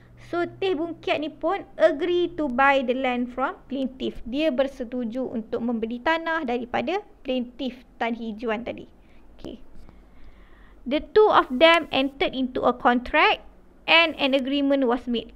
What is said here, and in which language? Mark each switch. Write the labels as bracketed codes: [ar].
[en] So, Teh Boon Kiat [ms] ni pun [en] agree to buy the land from plaintiff. [ms] Dia bersetuju untuk membeli tanah daripada plaintiff Tan Hee Juan tadi. [en] Okay. The two of them entered into a contract and an agreement was made.